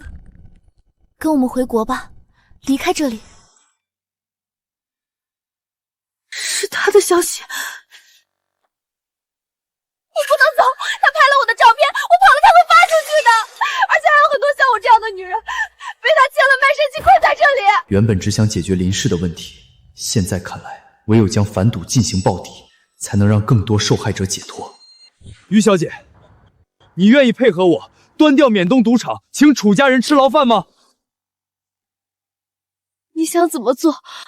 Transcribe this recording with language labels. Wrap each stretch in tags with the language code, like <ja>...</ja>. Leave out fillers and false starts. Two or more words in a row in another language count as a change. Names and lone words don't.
<zh>跟我們回國吧，離開這裡。是他的消息。你不能走，他拍了我的照片，我跑了他會發出去的，而且還有很多像我這樣的女人被他欠了賣身契困在這裡。原本只想解決林氏的問題，現在看來，唯有將反賭進行報底，才能讓更多受害者解脫。於小姐，你願意配合我端掉緬東賭場，請楚家人吃牢飯嗎？你想怎麼做？</zh>